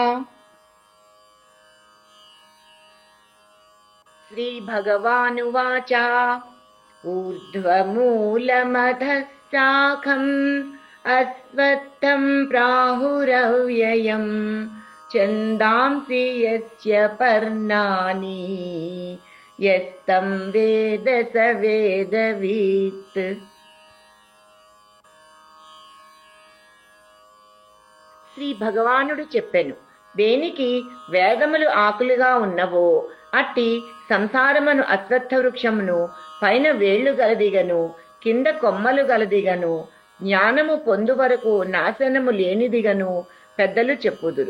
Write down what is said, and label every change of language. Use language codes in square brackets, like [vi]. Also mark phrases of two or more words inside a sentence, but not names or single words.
[sa] श्रीभगवानुवाच ऊर्ध्वमूलमधः शाखम् अश्वत्थम् प्राहुरव्ययम् छन्दांसि यस्य पर्णानि यस्तं वेद स वेदवित्। [te] శ్రీ భగవానుడు చెప్పెను, దేనికి వేదములు ఆకులుగా ఉన్నవో అట్టి సంసారమును అశ్వత్థ వృక్షమును పైన వేళ్లు గలదిగను కింద కొమ్మలు గలదిగను జ్ఞానము పొందు వరకు నాశనము లేనిదిగను పెద్దలు చెప్పుదురు.